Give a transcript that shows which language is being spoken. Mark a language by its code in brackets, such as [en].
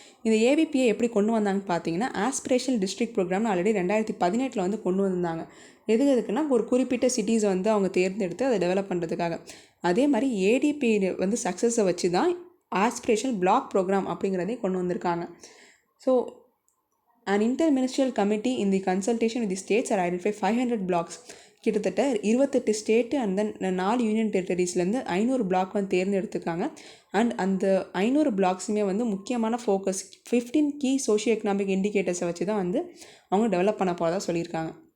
[ta] இந்த ஏபிபியை எப்படி கொண்டு வந்தாங்கன்னு பார்த்தீங்கன்னா ஆஸ்பிரேஷனல் டிஸ்ட்ரிக்ட் ப்ரோக்ராம்னு ஆல்ரெடி 2018 வந்து கொண்டு வந்தாங்க. எதுக்குன்னா ஒரு குறிப்பிட்ட சிட்டிஸை வந்து அவங்க தேர்ந்தெடுத்து அதை டெவலப் பண்ணுறதுக்காக. அதே மாதிரி ஏடிபி வந்து சக்ஸஸை வச்சு தான் ஆஸ்பிரேஷனல் பிளாக் ப்ரோக்ராம் அப்படிங்கிறதையும் கொண்டு வந்திருக்காங்க. [en] So an interministerial committee in the consultation with the states are identify 500 blocks. [ta] கிட்டத்தட்ட 28 state and then 4 union டெரிட்டரிஸ்லேருந்து 500 black வந்து தேர்ந்தெடுத்துருக்காங்க. அண்ட் அந்த 500 பிளாக்ஸுமே வந்து முக்கியமான ஃபோக்கஸ் 15 கீ சோஷியோ எக்கனாமிக் இண்டிகேட்டர்ஸை வச்சு தான் வந்து அவங்க டெவலப் பண்ண போகிறதா சொல்லியிருக்காங்க.